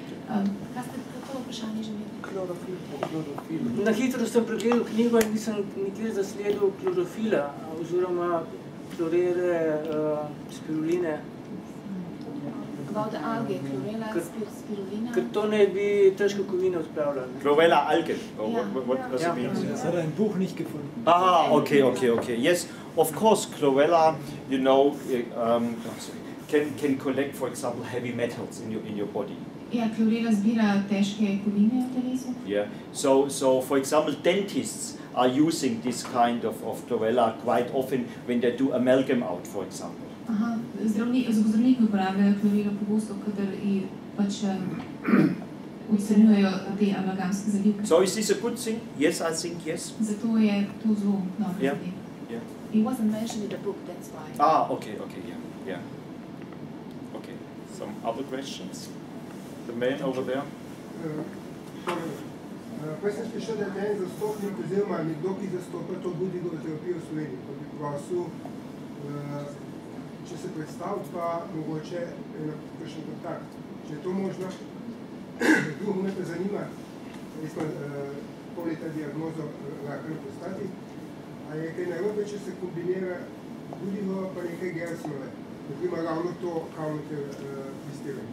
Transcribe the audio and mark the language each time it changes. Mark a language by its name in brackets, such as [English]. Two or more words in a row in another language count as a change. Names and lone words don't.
[Slovenian] Kaj ste to vprašanje želeli? Klorofil. Na hitro sem pregledal knjigo in nisem nikjer zasledil klorofila, oziroma klorere, spiruline. [English] About the algae, chlorella, spirulina. [Slovenian] Ker to ne bi težke kovine odpravljali. [English] Chlorella algae. What does it mean? [German] Das hat ein Buch nicht gefunden. [English] Ah, okay. Yes, of course, chlorella, you know, can collect, for example, heavy metals in your body. [Slovenian] Ja, chlorella zbira težke kovine v telesu. [English] Yeah. So for example, dentists are using this kind of chlorella quite often when they do amalgam out, for example. [Slovenian] Aha, zdravniki uporabljajo klorelo pogosto, kadar pač odstranjujejo te amalgamske zalivke. [English] So is this a good thing? Yes, I think yes. [Slovenian] Zato je to zelo dobro zadeva. [English] Yeah. It wasn't mentioned in the book, that's why. Ah, okay, yeah. Okay, some other questions? The man over there? [Slovenian] Prej sem slišal, da je en zastopnik oziroma nekdo, ki zastopa to budigovo terapijo v Sloveniji. Pa bi prosil, če se predstaviti, pa mogoče kakšen kontakt. Če je to možno, drugo me pa zanima, jaz imam pol leta diagnozo raka na prostati, a je kaj narobe, če se kombinira budigovo pa nekaj Gersonove, naprimer ravno to counter-listiranje.